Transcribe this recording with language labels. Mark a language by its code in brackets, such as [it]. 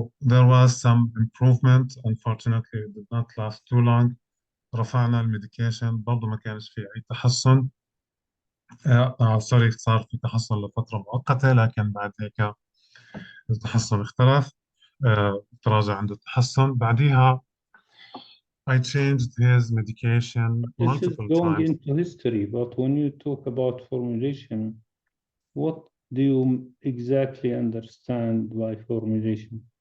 [en] There was some improvement. Unfortunately, it did not last too long. [ar] رفعنا الميديكيشن، برضه ما كانش في أي تحسن. صار في تحسن لفترة مؤقتة، لكن بعد هيك التحسن اختلف. تراجع عنده التحسن. بعديها [en] I changed his medication multiple This is going times. into history, but when you talk about formulation, what do you exactly understand by formulation?